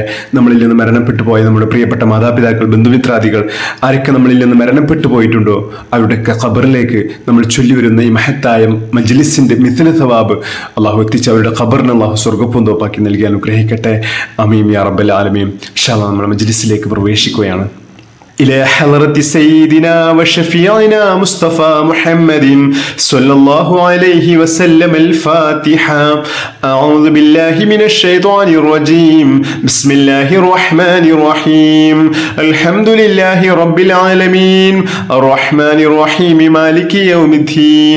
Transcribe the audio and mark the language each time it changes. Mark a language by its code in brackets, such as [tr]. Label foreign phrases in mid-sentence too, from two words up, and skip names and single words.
[ml] നമ്മളിൽ നിന്ന് മരണപ്പെട്ടു പോയ നമ്മുടെ പ്രിയപ്പെട്ട മാതാപിതാക്കൾ, ബന്ധുമിത്രാദികൾ ആരൊക്കെ നമ്മളിൽ നിന്ന് മരണപ്പെട്ടു പോയിട്ടുണ്ടോ അവരുടെയൊക്കെ ഖബറിലേക്ക് നമ്മൾ ചൊല്ലി വരുന്ന ഈ മഹത്തായ മജ്ലിസിന്റെ [ar] مثل ثواب [ml] അള്ളാഹു എത്തിച്ച് അവരുടെ ഖബറിന് അള്ളാഹു സ്വർഗ്ഗപ്പൂന്തോപ്പാക്കി നൽകി അനുഗ്രഹിക്കട്ടെ. [ar] آمين يا رب العالمين. إن شاء الله [ml] നമ്മൾ മജ്ലിസിലേക്ക് പ്രവേശിക്കുകയാണ്. [ar] إلى حضرة سيدنا وشفيعنا مصطفى محمد صلى الله عليه وسلم الفاتحة. أعوذ بالله من الشيطان الرجيم. بسم الله الرحمن الرحيم. الحمد لله رب العالمين الرحمن الرحيم مالك يوم الدين.